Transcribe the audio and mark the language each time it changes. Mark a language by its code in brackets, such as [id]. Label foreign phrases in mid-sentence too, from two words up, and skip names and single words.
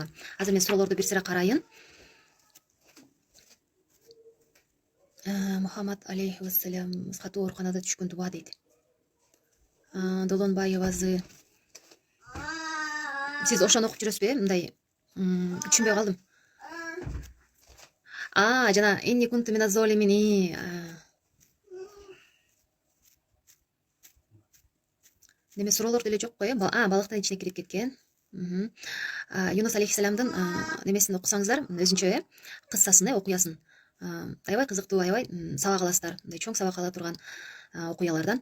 [ky] Азыр мен суроолорду бир сыйра карайын. Мухаммад [ar] عليه السلام [ky] катуу ооруканада түшкөн дуа дейт. Долонбаевазы. Сиз ошону окуп жүрөсүзбү? Мындай түшүнбөй калдым. [ar] Жана إني كنت من الظالمين. [ky] Неме суроолор деле жок го, балыктын ичине кирип кеткен. Юнус алейхиссаламдын немесин окусаңыздар, өзүнчө кыссасын, окуясын. Аябай кызыктуу, аябай сабак аласыздар. Мындай чоң сабак ала турган окуялардан.